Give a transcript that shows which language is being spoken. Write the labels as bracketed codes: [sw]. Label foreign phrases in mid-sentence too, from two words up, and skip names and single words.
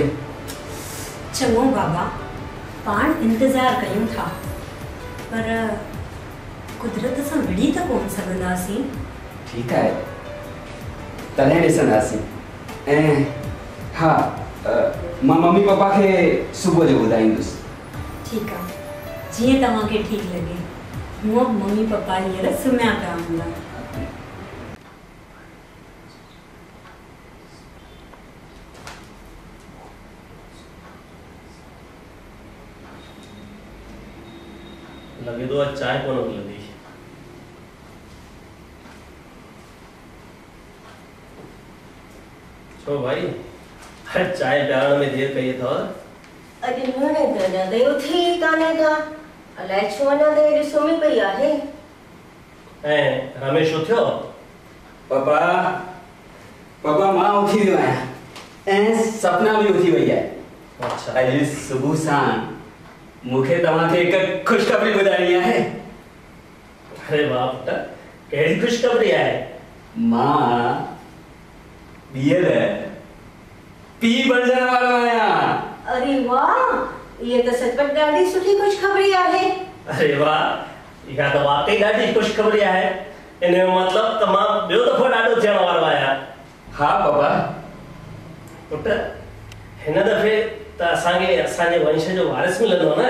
[sd] चङो बाबा, पाण इंतज़ार कयूं था, पर कुदरत सां विड़ी त कोन सघंदासीं। ठीकु आहे, तॾहिं ॾिसंदासीं। ऐं हा, मां मम्मी पापा खे सुबुह जो ॿुधाईंदुसि। ठीकु आहे, जीअं तव्हांखे ठीकु लॻे। हूअं मम्मी पापा हींअर सुम्हिया पिया हूंदा। लगे तो आज चाय कोन मिलंदी। छो भाई, हर चाय पियारण में देर कई अथव? अॼु नुंहं त अञा दयो थी कान्हे का, अलाए छो अञा देरि सुम्ही पई आहे। ऐं रमेश उथियो? पापा मां उथी वियो आहियां ऐं सपना भी उथी वई आहे। अच्छा, अॼु सुबुह सां मूंखे तव्हांखे हिकु ख़ुशख़बरी ॿुधाइणी आहे। अरे वाह पुट, कहिड़ी ख़ुशख़बरी आहे? मां ॿीहर पीउ बणजण वारो आहियां। अरे वाह, [hi] ये तो सचमुच [sd] ॾाढी सुठी ख़ुशख़बरी आहे। अरे वाह, इहा त वाकई ॾाढी ख़ुशख़बरी आहे। इन जो मतिलबु त मां ॿियो दफ़ो ॾाढो थियण वारो आहियां। हा पापा। पुट, हिन दफ़े त असांजे वंश जो वारिस मिलंदो न?